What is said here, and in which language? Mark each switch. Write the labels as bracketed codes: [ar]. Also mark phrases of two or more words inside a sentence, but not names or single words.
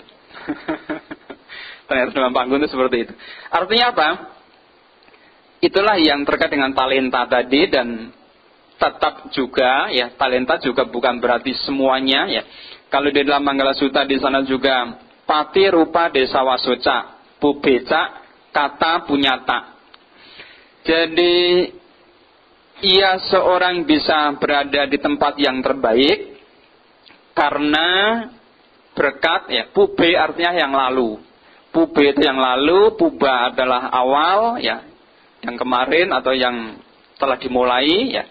[id] Ternyata demam panggung itu seperti itu. Artinya apa? Itulah yang terkait dengan talenta tadi, dan tetap juga ya, talenta juga bukan berarti semuanya ya. Kalau di dalam Manggala Sutta di sana juga [pi] pati rupa desa wasoca, pubeca kata punyata. [id] Jadi ia seorang bisa berada di tempat yang terbaik karena berkat ya, pube artinya yang lalu. Pube itu yang lalu, puba adalah awal ya, yang kemarin atau yang telah dimulai ya.